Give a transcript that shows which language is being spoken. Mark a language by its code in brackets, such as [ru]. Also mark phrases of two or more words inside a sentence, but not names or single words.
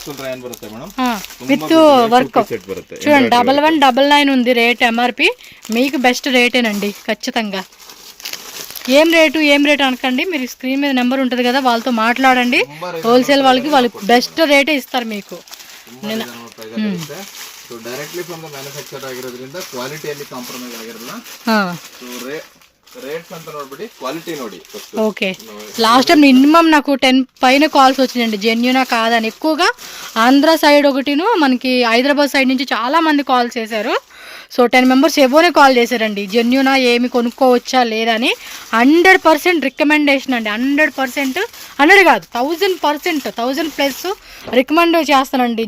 [en] with work [te] చూడండి 1199 ఉంది రేట్. ఎంఆర్పి మీకు బెస్ట్ రేటేనండి ఖచ్చితంగా. ఏం రేటు అనకండి. మీరు స్క్రీన్ మీద నెంబర్ ఉంటుంది కదా వాళ్ళతో మాట్లాడండి. హోల్సేల్ వాళ్ళకి వాళ్ళు బెస్ట్ రేటే ఇస్తారు మీకు. [en] directly from the manufacture [kn] ಆಗಿರೋದ್ರಿಂದ ಕ್ವಾಲಿಟಿಯಲ್ಲಿ ಕಾಂಪ್ರಮೈಸ್ ಆಗಿರಲ್ಲ. ಸೊ ರೇಟ್ಸ್ ಅಂತ ನೋಡ್ಬಿಡಿ ಕ್ವಾಲಿಟಿ ನೋಡಿ. [te] ఓకే [en] last time [te] మినిమం నాకు 10 పైన కాల్స్ వచ్చినాయండి. జెన్యూనా కాదని. ఎక్కువగా ఆంధ్ర సైడ్ ఒకటిను మనకి హైదరాబాద్ సైడ్ నుంచి చాలా మంది కాల్ చేశారు. సో 10 మెంబర్స్ ఎవోనే కాల్ చేశారండి. జెన్యూనా ఏమి కొనుక్కోవచ్చా లేదా అని. 100% రికమెండేషన్ అండి. 100% 100 కాదు 1000% 1000+ రికమెండ్ చేస్తానండి.